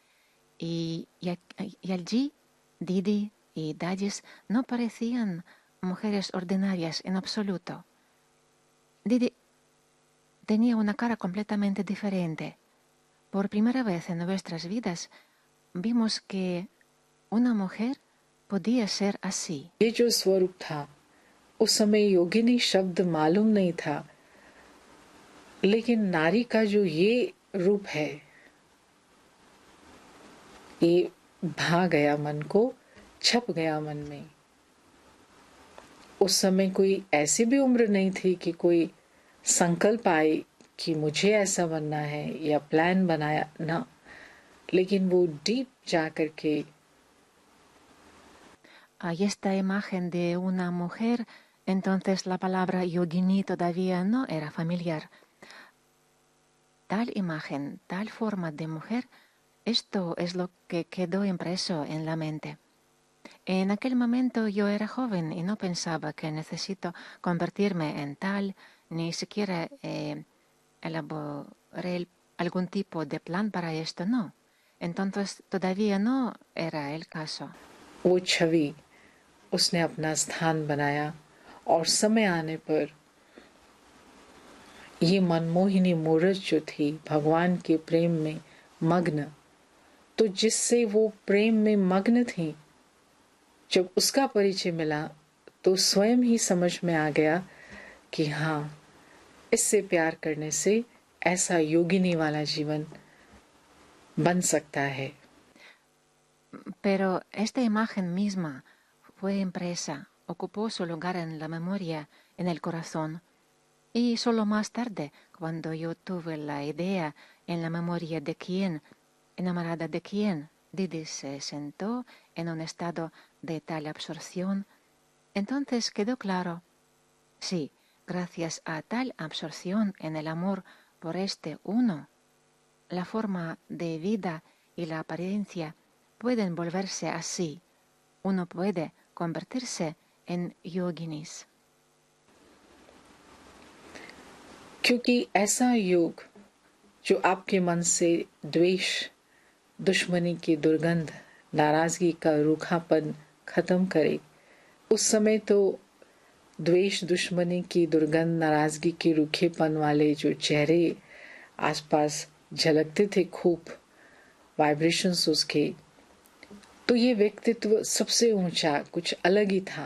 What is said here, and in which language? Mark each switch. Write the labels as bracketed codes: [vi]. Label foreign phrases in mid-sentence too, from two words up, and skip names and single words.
[es] Y allí Didi y Dadis no parecían mujeres ordinarias en absoluto. Didi tenía una cara completamente diferente. Por primera vez en nuestras vidas vimos que una mujer podía ser así. [hi] ये जो स्वरूप था, उस समय योगिनी शब्द मालूम नहीं था, लेकिन नारी का जो ये रूप है, ये भा गया मन को, छप गया मन में। उस समय कोई ऐसी भी उम्र नहीं थी कि कोई संकल्प आए कि मुझे ऐसा बनना है या प्लान बनाया ना, लेकिन वो डीप जा करके [es] Hay esta imagen de una mujer, entonces la palabra yogini todavía no era familiar. Tal imagen, tal forma de mujer, esto es lo que quedó impreso en la mente. En aquel momento yo era joven y no pensaba que necesito convertirme en tal, ni siquiera elaboré algún tipo de plan para esto, no. Entonces todavía no era el caso. [hi] वो छवि उसने अपना स्थान बनाया, और समय आने पर ये मनमोहिनी मूरत जो थी भगवान के प्रेम में मग्न, तो जिससे वो प्रेम में मग्न थी, जब उसका परिचय मिला तो स्वयं ही समझ में आ गया कि हाँ, इससे प्यार करने से ऐसा योगिनी वाला जीवन बन सकता है। [es] Pero esta imagen misma fue impresa, ocupó su lugar en la memoria, en el corazón, y solo más tarde, cuando yo tuve la idea en la memoria de quién, enamorada de quién, Didi se sentó en un estado de tal absorción, entonces quedó claro, sí, gracias a tal absorción en el amor por este uno, la forma de vida y la apariencia pueden volverse así. Uno puede convertirse en yoginis. [hi] क्योंकि ऐसा योग जो आपके मन से द्वेष, दुश्मनी की दुर्गंध, नाराजगी का रूखापन खत्म करे, उस समय तो द्वेष, दुश्मनी की दुर्गंध, नाराजगी के रूखेपन वाले जो चेहरे आसपास झलकते थे, खूब वाइब्रेशंस उसके, तो ये व्यक्तित्व सबसे ऊंचा, कुछ अलग ही था।